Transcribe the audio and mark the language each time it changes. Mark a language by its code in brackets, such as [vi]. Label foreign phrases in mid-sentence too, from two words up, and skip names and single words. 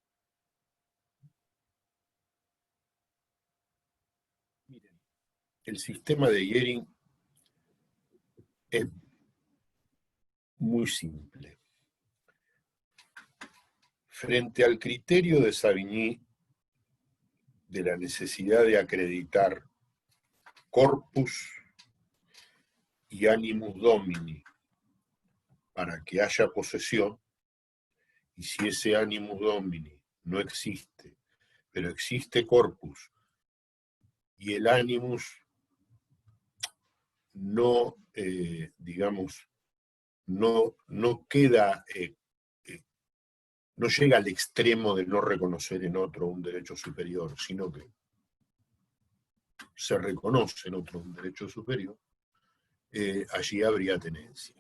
[es] Miren, el sistema de Yering es muy simple. Frente al criterio de Savigny de la necesidad de acreditar corpus y [la] animus domini [es] para que haya posesión, y si ese [la] animus domini [es] no existe, pero existe corpus, y el animus no, digamos, no queda, no llega al extremo de no reconocer en otro un derecho superior, sino que se reconoce en otro un derecho superior, allí habría tenencia.